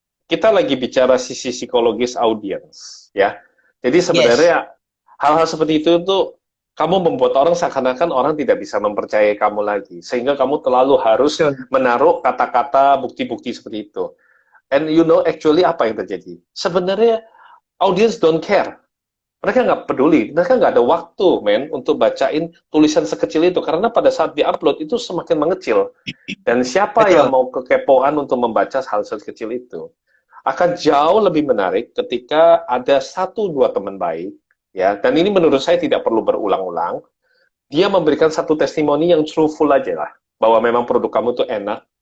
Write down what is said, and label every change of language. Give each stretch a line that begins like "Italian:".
Indonesian: Kita lagi bicara sisi psikologis audiens, ya. Jadi sebenarnya hal-hal seperti itu tuh kamu membuat orang seakan-akan orang tidak bisa mempercayai kamu lagi, sehingga kamu terlalu harus menaruh kata-kata bukti-bukti seperti itu.
English: And you know actually
Indonesian: apa yang terjadi? Sebenarnya
English: audience don't care.
Indonesian: Mereka nggak peduli. Mereka nggak ada waktu, men, untuk bacain tulisan sekecil itu. Karena pada saat di-upload itu semakin mengecil. Dan siapa yang mau kekepoan untuk membaca hal sekecil itu? Akan jauh lebih menarik ketika ada 1-2 teman baik, ya. Dan ini menurut saya tidak perlu berulang-ulang. Dia memberikan satu testimoni yang truthful aja lah. Bahwa memang produk kamu itu enak.